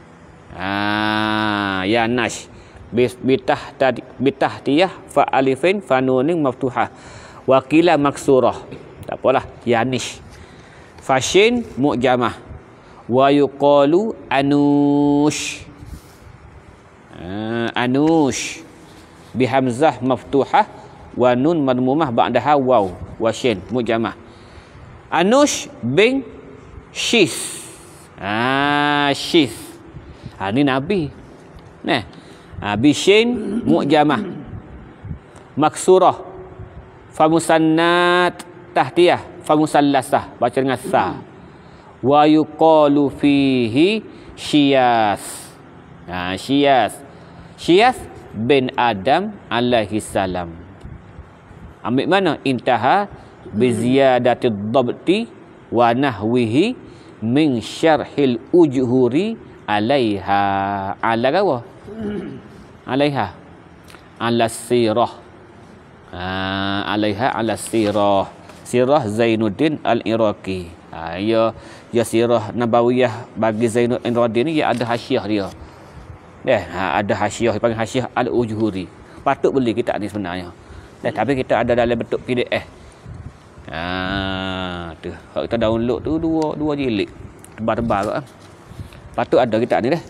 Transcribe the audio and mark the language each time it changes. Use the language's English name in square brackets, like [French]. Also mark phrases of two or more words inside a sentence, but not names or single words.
[Arabic] يانش بتحتية فألف فنون مفتوحة وقيل مكسورة. [Malay] Tak apalah, Yanish. [Arabic] فشين معجمة ويقال أنوش. أنوش بهمزة مفتوحة ونون مضمومة بعدها واو وشين معجمة. أنوش بن شيث. Shis. [Malay] Ni Nabi. [Arabic] بشين معجمة مكسورة. فمثناة تحتية. Famusallasah. [Malay] Baca dengan sa. [Arabic] ويقال فيه شياث. شياث بن آدم عليه السلام. [Malay] Ambil mana? [Arabic] انتهى بزيادة ضبط ونحوه من شرح الأجهوري عليها. Ala apa? عليها على السيرة. عليها على السيرة. Sirah Zainuddin Al-Iraqi. [Malay] Ya [Arabic] السيرة النبوية [Malay] bagi Zainuddin Al-Iraqi ni ada hasyiah dia. Ada hasyiah, panggil hasyiah Al-Ujhuri. Patut beli kitab ni sebenarnya. Tapi kita ada dalam bentuk PDF. Tu. Kalau kita download tu dua jilid. Tebal-tebal kan. Patut ada kitab ni dah.